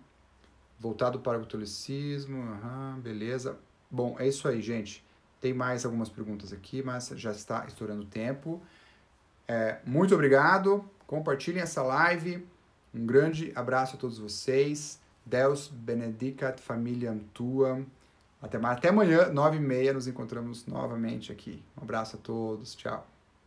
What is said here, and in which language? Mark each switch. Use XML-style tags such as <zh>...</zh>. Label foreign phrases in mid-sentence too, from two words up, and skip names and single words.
<pt>Voltado para o catolicismo. Beleza. Bom, é isso aí, gente. Tem mais algumas perguntas aqui, mas já está estourando o tempo. Muito obrigado. Compartilhem essa live. Um grande abraço a todos vocês.</pt> <la>Deus benedicat familiam tuam.</la> <pt>Até amanhã, 9h30, nos encontramos novamente aqui. Um abraço a todos. Tchau.</pt>